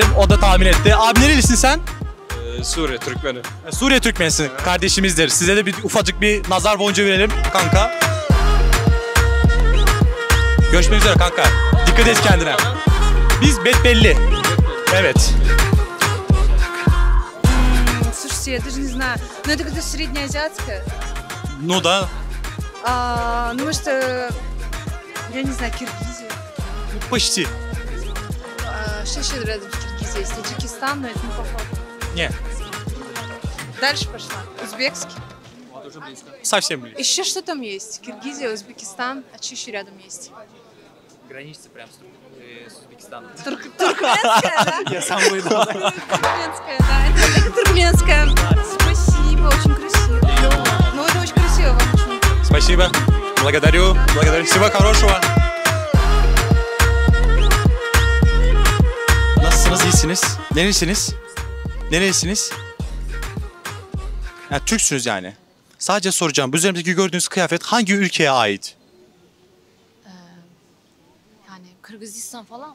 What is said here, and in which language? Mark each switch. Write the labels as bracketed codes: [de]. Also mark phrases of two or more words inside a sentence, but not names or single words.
[tr] O da tahmin etti. Abi nerelisin sen? Suriye Türkmeni. Suriye Türkmenisin. Kardeşimizdir. Size de bir ufacık bir nazar boncuğu verelim kanka. Görüşmek üzere kanka. Dikkat et kendine. Biz Betbelli. Evet. [ru] Слушайте, я даже не знаю. Ну, это как-то среднеазиатское. Ну да. Ну, может, я не знаю, Киргизия. Почти. Что еще рядом с Киргизией есть? Таджикистан, но это не похоже. Не. Дальше пошла. Узбекский. Совсем близко. Еще что там есть? Киргизия, Узбекистан. А что еще рядом есть? Граничится прям с Узбекистаном. Туркменская, да? Я сам выдал. Туркменская, да. Это туркменская. Спасибо, очень красиво. Ну, это очень красиво, вам очень. Спасибо. Благодарю. Благодарю. Всего хорошего. [tr] Nasılsınız? İyisiniz? Neresiniz? Neresiniz? Yani Türksünüz yani. Sadece soracağım. Bu üzerimdeki gördüğünüz kıyafet hangi ülkeye ait? Yani Kırgızistan falan mı?